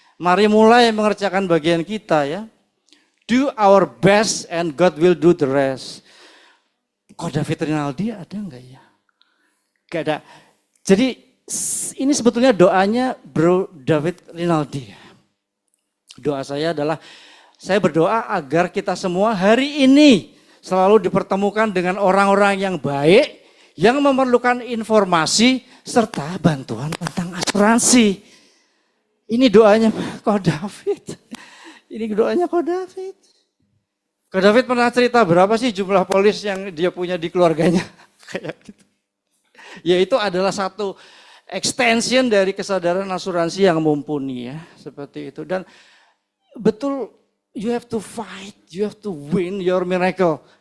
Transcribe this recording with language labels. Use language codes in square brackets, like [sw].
[id] Mari mulai mengerjakan bagian kita ya. [en] Do our best and God will do the rest. [id] Kok David Rinaldi ada enggak ya? Gak ada. Jadi ini sebetulnya doanya Bro David Rinaldi. Doa saya adalah, saya berdoa agar kita semua hari ini selalu dipertemukan dengan orang-orang yang baik, yang memerlukan informasi serta bantuan tentang asuransi. Ini doanya Ko David. Ini doanya Ko David. Ko David pernah cerita berapa sih jumlah polis yang dia punya di keluarganya? Kayak gitu. Ya itu adalah satu extension dari kesadaran asuransi yang mumpuni ya. Seperti itu. Dan betul, [en] you have to fight, you have to win your miracle.